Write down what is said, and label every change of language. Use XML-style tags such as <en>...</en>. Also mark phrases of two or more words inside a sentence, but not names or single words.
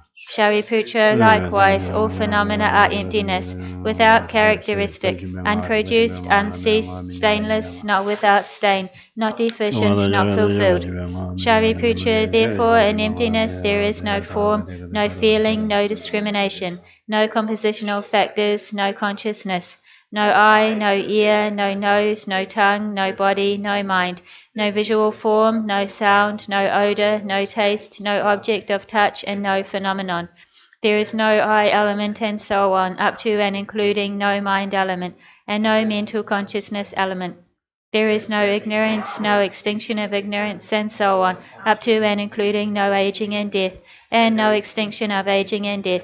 <en>Shariputra, likewise, all phenomena are emptiness, without characteristic, unproduced, unceased, stainless, not without stain, not deficient, not fulfilled. Shariputra, therefore, in emptiness there is no form, no feeling, no discrimination, no compositional factors, no consciousness. No eye, no ear, no nose, no tongue, no body, no mind, no visual form, no sound, no odour, no taste, no object of touch, and no phenomenon. There is no I element and so on, up to and including no mind element, and no mental consciousness element. There is no ignorance, no extinction of ignorance, and so on, up to and including no aging and death, and no extinction of aging and death.</en>